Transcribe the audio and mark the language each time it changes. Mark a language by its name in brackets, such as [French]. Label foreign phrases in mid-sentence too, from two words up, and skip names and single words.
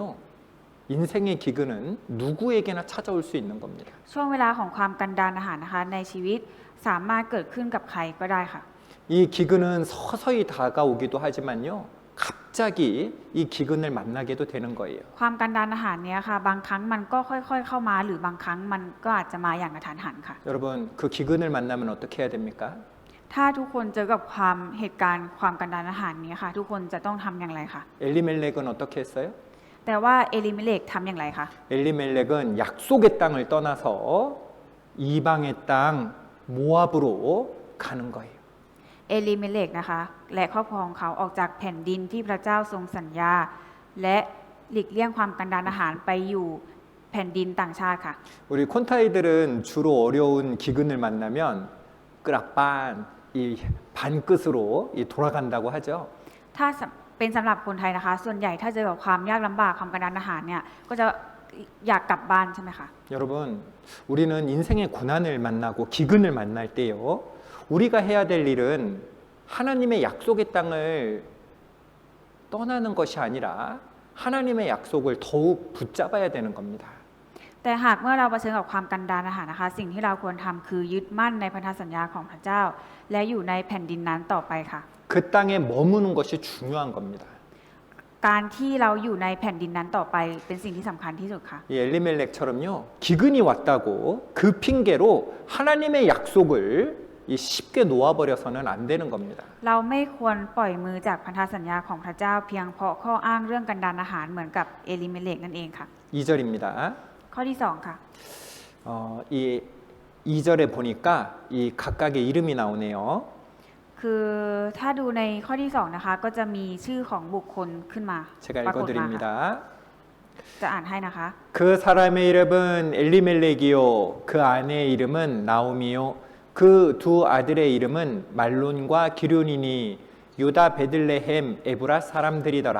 [Korean] 인생의 기근은 누구에게나 찾아올 수 있는 겁니다. [Thai] ช่วงเวลาของความกันดารอาหารนะคะ ในชีวิตสามารถเกิดขึ้นกับใครก็ได้ค่ะ [Korean] 이 기근은 서서히 다가오기도 하지만요. 갑자기 이 기근을 만나게도 되는 거예요. [Thai] ความกันดารอาหารเนี้ยค่ะ บางครั้งมันก็ค่อยๆเข้ามาหรือบางครั้งมันก็อาจจะมาอย่างกระทันหันค่ะ [Korean] 여러분, 그 기근을 만나면 어떻게 해야 됩니까? [Thai] ถ้าทุกคนเจอกับความเหตุการณ์ความกันดารอาหารนี้ค่ะ ทุกคนจะต้องทำอย่างไรคะ [Korean] 엘리멜렉은 어떻게 했어요? [Thai] แต่ว่าเอลิเมเลกทำอย่างไรคะ [Korean] 엘리멜렉은 약속의 땅을 떠나서 이방의 땅 모압으로 가는 거예요. [Thai] เอลิเมเลกนะคะและครอบครองเขาออกจากแผ่นดินที่พระเจ้าทรงสัญญา และหลีกเลี่ยงความกันดารอาหารไปอยู่แผ่นดินต่างชาติค่ะ [Korean] 우리 콘타이들은 주로 어려운 기근을 만나면 끄락반 이 반끝으로 이 돌아간다고 하죠. [Thai] ถ้าเป็นสำหรับคนไทยนะคะ ส่วนใหญ่ถ้าเจอกับความยากลำบากความกันดารอาหารเนี่ยก็จะอยากกลับบ้านใช่ไหมคะ [Korean] 여러분, 우리는 인생의 고난을 만나고 기근을 만날 때요. 우리가 해야 될 일은 하나님의 약속의 땅을 떠나는 것이 아니라 하나님의 약속을 더욱 붙잡아야 되는 겁니다. [Thai] แต่หากเมื่อเราเผชิญกับความกันดารอาหารนะคะ สิ่งที่เราควรทำคือยึดมั่นในพันธสัญญาของพระเจ้า และอยู่ในแผ่นดินนั้นต่อไปค่ะ [Korean] 그 땅에 머무는 것이 중요한 겁니다. [Thai] การที่เราอยู่ในแผ่นดินนั้นต่อไปเป็นสิ่งที่สำคัญที่สุดค่ะ [Korean] 이 엘리멜렉처럼요. 기근이 왔다고 그 핑계로 하나님의 약속을 이 쉽게 놓아버려서는 안 되는 겁니다. [Thai] เราไม่ควรปล่อยมือจากพันธสัญญาของพระเจ้าเพียงเพราะข้ออ้างเรื่องกันดารอาหารเหมือนกับเอลิเมเลกนั่นเองค่ะ [Korean] 2절입니다. [Thai] ข้อที่ 2 ค่ะ [Korean] 이 2절에 보니까 이 각각의 이름이 나오네요. [Thai] คือถ้าดูในข้อที่ 2 นะคะ ก็จะมีชื่อของบุคคลขึ้นมา [Korean] 제가 [Thai] ปรากฏมาค่ะ [Korean] 읽어드립니다. [Thai] จะอ่านให้นะคะ [Korean] 그 사람의 이름은 엘리멜렉이요 그 아내의 이름은 나오미요 그 두 아들의 이름은 말론과 기륜이니 유다 베들레헴 에브라 사람들이더라.